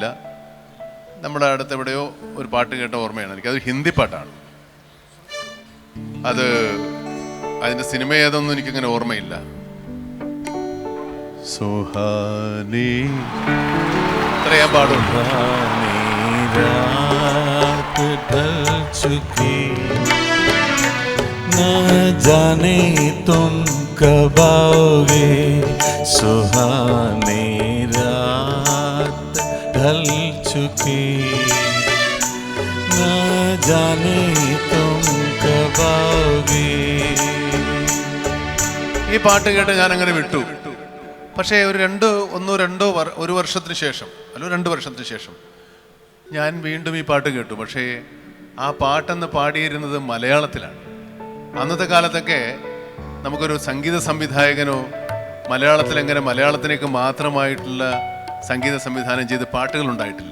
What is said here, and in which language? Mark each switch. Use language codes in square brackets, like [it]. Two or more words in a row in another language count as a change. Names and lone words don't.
[ml] നമ്മുടെ അടുത്ത് എവിടെയോ ഒരു പാട്ട് കേട്ട ഓർമ്മയാണ് എനിക്കത്. ഹിന്ദി പാട്ടാണ് അത്. അതിൻ്റെ സിനിമ ഏതൊന്നും എനിക്കിങ്ങനെ ഓർമ്മയില്ല. സുഹാനി അത്രയാൻ പാടും. [hi] जाने तुम कब आओगे, सुहानी रात ढल चुकी, न जाने तुम कब आओगे. [ml] ഈ പാട്ട് കേട്ട് ഞാൻ അങ്ങനെ വിട്ടു. പക്ഷേ ഒരു വർഷത്തിന് ശേഷം, അല്ല 2 വർഷത്തിന് ശേഷം ഞാൻ വീണ്ടും ഈ പാട്ട് കേട്ടു. പക്ഷേ ആ പാട്ടെന്ന് പാടിയിരുന്നത് മലയാളത്തിലാണ്. അന്നത്തെ കാലത്തൊക്കെ നമുക്കൊരു സംഗീത സംവിധായകനോ മലയാളത്തിലേക്ക് മാത്രമായിട്ടുള്ള സംഗീത സംവിധാനം ചെയ്ത് പാട്ടുകൾ ഉണ്ടായിട്ടില്ല.